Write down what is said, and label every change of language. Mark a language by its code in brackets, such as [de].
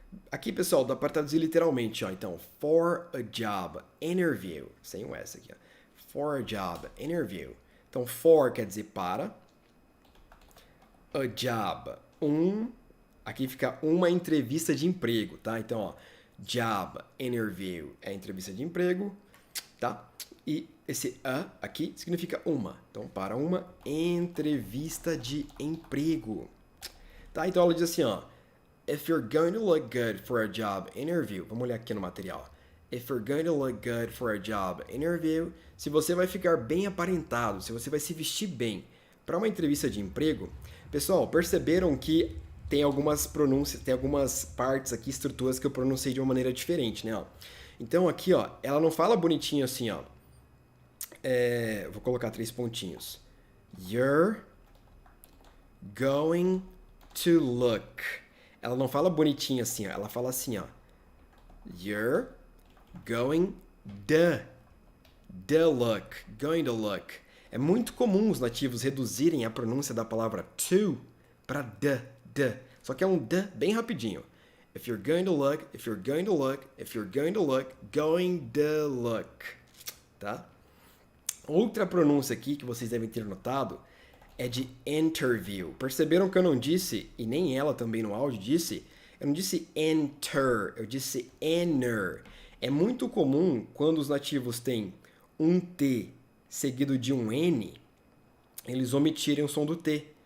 [pt] Aqui, pessoal, dá para traduzir literalmente, ó. [en] Então, for a job interview. [pt] Sem o S aqui, ó. [en] For a job interview. [pt] Então, for quer dizer para. A job. Aqui fica uma entrevista de emprego, tá? Então, ó. Job interview é entrevista de emprego, tá? E esse a aqui significa uma. Então, para uma entrevista de emprego. Tá? Então, ela diz assim, ó. [en] if you're going to look good for a job interview, [pt] vamos olhar aqui no material. [en] If you're going to look good for a job interview, [pt] se você vai ficar bem aparentado, se você vai se vestir bem para uma entrevista de emprego. Pessoal, perceberam que tem algumas pronúncias, tem algumas partes aqui, estruturas que eu pronunciei de uma maneira diferente, né? Ó. Então aqui, ó, ela não fala bonitinho assim, ó. Vou colocar 3 pontinhos. [en] You're going to look. [pt] Ela não fala bonitinho assim, ó. Ela fala assim, ó. [en] You're going the look. Going to look. [pt] É muito comum os nativos reduzirem a pronúncia da palavra to para the. Só que é um the bem rapidinho. [en] If you're going to look, if you're going to look, if you're going to look, going to look. [pt] Tá? Outra pronúncia aqui que vocês devem ter notado é de interview. Perceberam que eu não disse, e nem ela também no áudio disse, eu não disse enter, eu disse enter. É muito comum quando os nativos têm um T seguido de um N, eles omitirem o som do T.